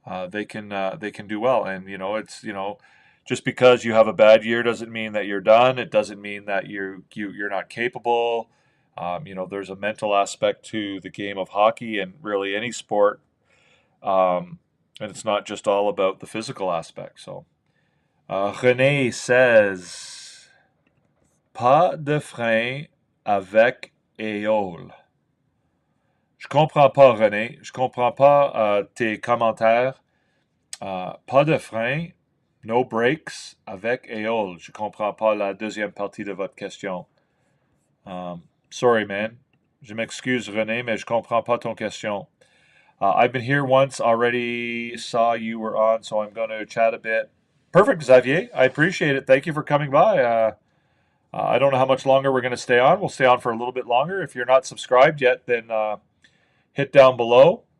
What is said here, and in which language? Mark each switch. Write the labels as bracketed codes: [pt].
[en] They can do well, and it's just because you have a bad year doesn't mean that you're done. It doesn't mean that you're not capable. There's a mental aspect to the game of hockey and really any sport, and it's not just all about the physical aspect. So, René says, [fr] pas de frein avec éole. Je comprends pas, René. Je comprends pas tes commentaires. Pas de frein, [en] no brakes [fr] avec éole. Je comprends pas la deuxième partie de votre question. [en] Sorry, man. [fr] Je m'excuse, René, mais je comprends pas ton question. [en] I've been here once already, saw you were on, so I'm going to chat a bit. Perfect, Xavier. I appreciate it. Thank you for coming by. I don't know how much longer we're going to stay on. We'll stay on for a little bit longer. If you're not subscribed yet, then hit down below.